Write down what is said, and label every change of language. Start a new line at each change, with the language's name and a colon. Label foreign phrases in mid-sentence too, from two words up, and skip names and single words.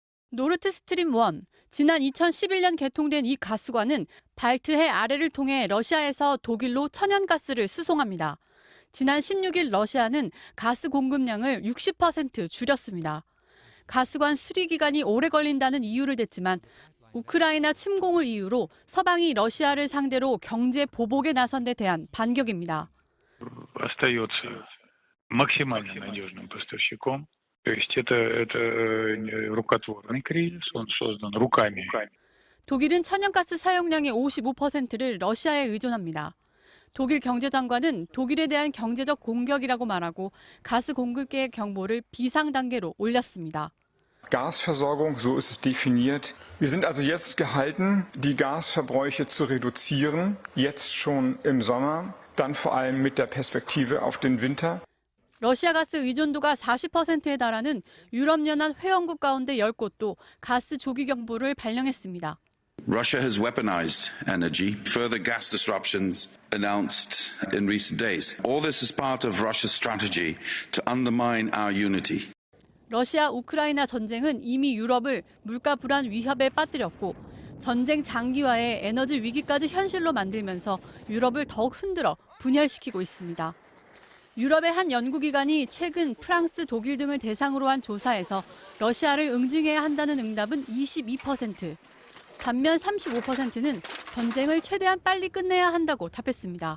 Korean: 노르트 스트림 1, 지난 2011년 개통된 이 가스관은 발트해 아래를 통해 러시아에서 독일로 천연가스를 수송합니다. 지난 16일 러시아는 가스 공급량을 60% 줄였습니다. 가스관 수리 기간이 오래 걸린다는 이유를 댔지만 우크라이나 침공을 이유로 서방이 러시아를 상대로 경제 보복에 나선 데 대한 반격입니다.
Russian: остается максимально надежным поставщиком. То есть это рукотворный кризис, он создан руками.
Korean: 독일은 천연가스 사용량의 55%를 러시아에 의존합니다. 독일 경제장관은 독일에 대한 경제적 공격이라고 말하고 가스 공급계의 경보를 비상 단계로 올렸습니다.
German: Gasversorgung, so ist es definiert. Wir sind also jetzt gehalten, die Gasverbräuche zu reduzieren, jetzt schon im Sommer, dann vor allem mit der Perspektive auf den Winter.
Korean: 러시아 가스 의존도가 40%에 달하는 유럽연합 회원국 가운데 10곳도 가스 조기 경보를 발령했습니다.
English: Russia has weaponized energy, further gas disruptions announced in recent days. All this is part of Russia's strategy to undermine our unity.
Korean: 러시아 우크라이나 전쟁은 이미 유럽을 물가 불안 위협에 빠뜨렸고 전쟁 장기화에 에너지 위기까지 현실로 만들면서 유럽을 더욱 흔들어 분열시키고 있습니다. 유럽의 한 연구기관이 최근 프랑스, 독일 등을 대상으로 한 조사에서 러시아를 응징해야 한다는 응답은 22%, 반면 35%는 전쟁을 최대한 빨리 끝내야 한다고 답했습니다.